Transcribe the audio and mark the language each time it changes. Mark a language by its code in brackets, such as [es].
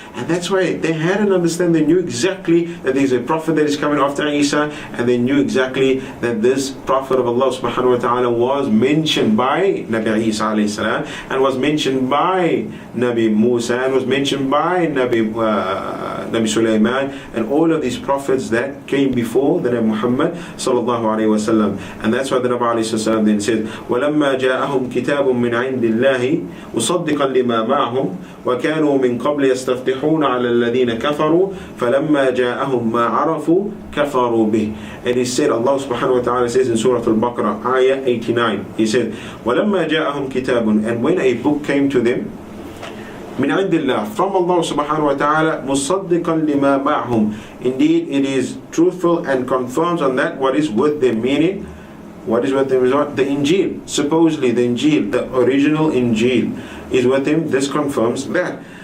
[en] And that's why they had an understanding. They knew exactly that there is a prophet that is coming after Isa, and they knew exactly that this prophet of Allah subhanahu wa ta'ala was mentioned by Nabi Isa alayhi salam, and was mentioned by Nabi Musa, and was mentioned by Nabi Nabi Sulaiman, and all of these prophets that came before the Nabi Muhammad sallallahu alayhi wa sallam. And that's why the Nabi alayhi sallam then said, [ar] وَلَمَّا جَاءَهُمْ كِتَابٌ مِّنْ عِنْدِ اللَّهِ مُصَدِّقًا لِمَا مَعَهُمْ وَكَانُوا مِنْ قَبْلِ يَسْتَفْتِحُونَ عَلَى الَّذِينَ كَفَرُوا فَلَمَّا جَاءَهُمْ مَا عَرَفُوا كَفَرُوا بِهِ. [en] And he said, Allah subhanahu wa ta'ala says in Surah Al-Baqarah, ayah 89, he said, [ar] وَلَمَّا جَاءَهُمْ كِتَابٌ, [en] and when a book came to them, [ar] من عند الله, [en] from Allah subhanahu wa ta'ala, [ar] مصدقا لما معهم, [en] indeed it is truthful and confirms on that what is with them, meaning what is with them is what? The Injil, supposedly the Injil, the original Injil is with him. This confirms that.